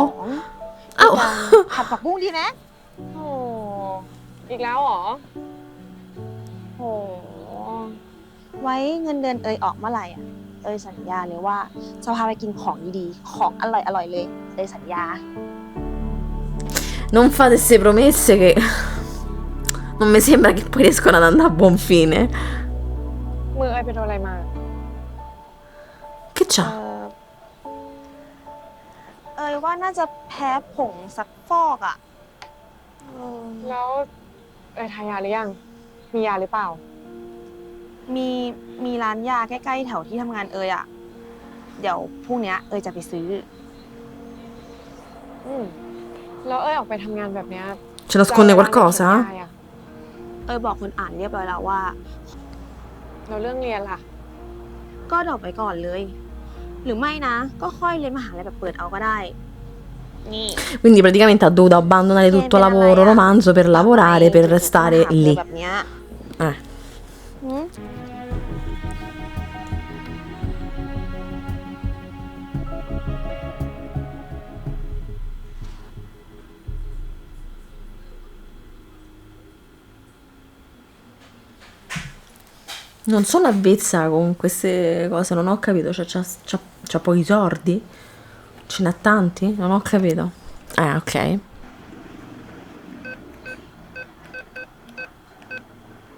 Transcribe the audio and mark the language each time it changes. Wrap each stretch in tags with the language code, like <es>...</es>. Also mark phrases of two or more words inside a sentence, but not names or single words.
<th>เอ้า Au! ผัดผักบุ้งดีไหม โอ้อีกแล้วเหรอ โห ไว้เงินเดือนเอยออกเมื่อไหร่อ่ะ เอยสัญญาเลยว่าจะพาไปกินของดีๆ ของอร่อยๆเลย เอยสัญญา</th> <it>Non fate queste promesse che non mi sembra che poi riescono ad andare a buon fine.</it> <th>มือเอ้ยไปโดนอะไรมา</th> <it>Che</it> <th>เอ</th> <it>c'ha?</it> <th>เอยว่าน่าจะแพ้ผงซักฟอกอ่ะ แล้วเอ้ยทายาหรือยัง มียาหรือเปล่า มีร้านยาใกล้ๆแถวที่ทำงานเอยอ่ะ เดี๋ยวพรุ่งนี้เอยจะไปซื้อ อืมแล้วเอ้ยออกไปทำงานแบบเนี้ย</th> <it>Ci nasconde qualcosa?</it> <th>จะเอาเวลาไหนเขียนยาอะ เอยบอกคนอ่านเรียบร้อยแล้วว่า แล้วเรื่องเรียนล่ะ ก็ดรอปไว้ก่อนเลย หรือไม่นะ ก็ค่อยเรียนมหาลัยแบบเปิดเอาก็ได้ นี่</th> <it>Quindi praticamente ha dovuto abbandonare tutto il lavoro romanzo per lavorare, per restare</it> <th>มหา</th> <it>lì.</it> <th>แบบเนี้ย Eh. หืม</th> <it>Non sono avvezza con queste cose, non ho capito. Cioè, c'ha pochi sordi? Ce n'ha tanti? Non ho capito. Ok.</it>